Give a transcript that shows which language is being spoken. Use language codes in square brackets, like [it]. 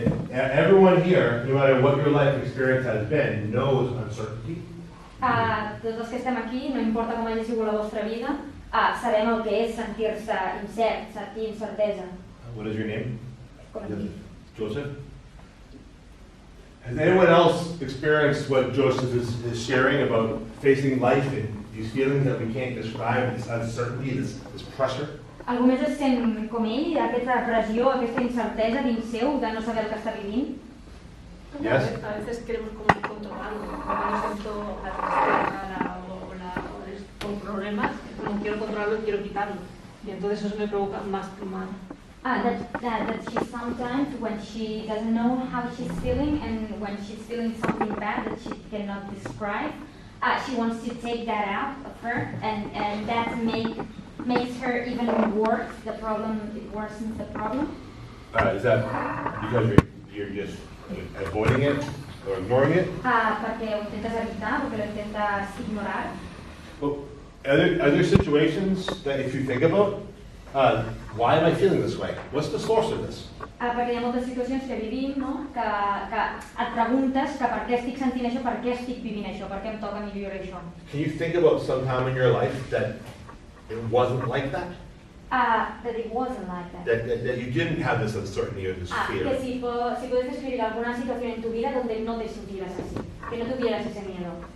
[en] Everyone here, no matter what your life experience has been, knows uncertainty. [ca] Tots els que estem aquí, no importa com hagi sigut la vostra vida, sabem el que és sentir-se incert, sentir incertesa. [en] What is your name? [ca] Com es diu? [en] Joseph? Has anyone else experienced what Joseph is sharing about facing life and these feelings that we can't describe, this uncertainty, this pressure? [ca] Algú més es sent com ell, aquesta pressió, aquesta incertesa dins seu de no saber el que està vivint? [en] Yes. [es] A veces queremos como controlarlo, cuando me siento la tristeza con problemas, como quiero controlarlo y quiero quitarlo. Y entonces eso me provoca más mal. [en] That she sometimes, when she doesn't know how she's feeling and when she's feeling something bad that she cannot describe, she wants to take that out of her, and that makes her even worse. The problem, it worsens the problem. Is that because you're just avoiding it or ignoring it? [ca] Perquè ho intentes evitar, perquè lo intentes ignorar. [en] Well, are there situations that if you think about, why am I feeling this way? What's the source of this? [ca] Perquè hi ha moltes situacions que vivim, no? que et preguntes que per què estic sentint això, per què estic vivint això, per què em toca a mi viure això. [en] Can you think about some time in your life that it wasn't like that? That it wasn't like that. That you didn't have this uncertainty or this fear? [es] Que si puedes describir alguna situación en tu vida donde no te sintieras así, que no tuvieras ese miedo.